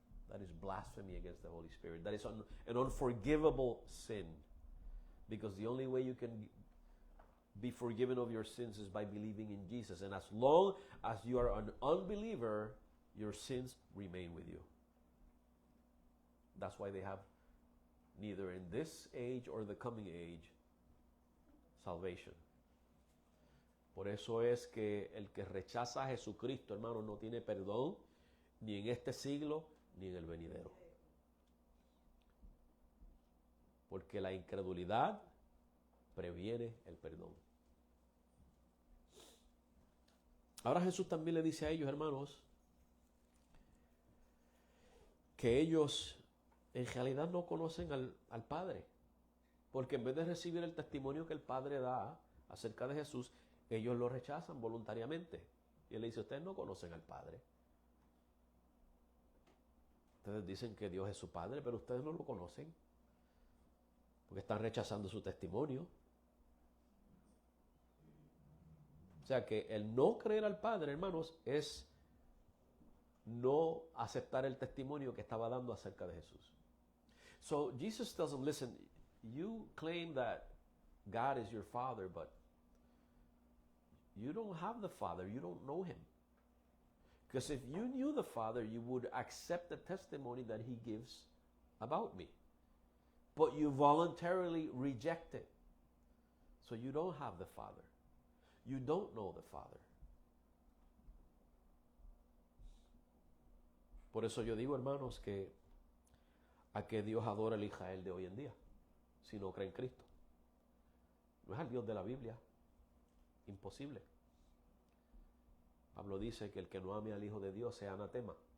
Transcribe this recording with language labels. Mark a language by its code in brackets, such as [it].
[en] That is blasphemy against the Holy Spirit. That is an unforgivable sin, because the only way you can be forgiven of your sins is by believing in Jesus. And as long as you are an unbeliever, your sins remain with you. That's why they have neither in this age or the coming age salvation. [es] Por eso es que el que rechaza a Jesucristo, hermano, no tiene perdón ni en este siglo ni en el venidero. Porque la incredulidad previene el perdón. Ahora Jesús también le dice a ellos, hermanos, que ellos en realidad no conocen al Padre. Porque en vez de recibir el testimonio que el Padre da acerca de Jesús, ellos lo rechazan voluntariamente. Y él le dice, ustedes no conocen al Padre. Ustedes dicen que Dios es su Padre, pero ustedes no lo conocen. Porque están rechazando su testimonio. O sea que el no creer al Padre, hermanos, es no aceptar el testimonio que estaba dando acerca de Jesús. [en] So Jesus tells them, listen, you claim that God is your Father, but you don't have the Father. You don't know Him. Because if you knew the Father, you would accept the testimony that He gives about me. But you voluntarily reject it. So you don't have the Father. You don't know the Father. [es] Por eso yo digo, hermanos, que a que Dios adora el Israel de hoy en día, si no cree en Cristo. No es al Dios de la Biblia. Imposible. Pablo dice que el que no ame al Hijo de Dios sea anatema.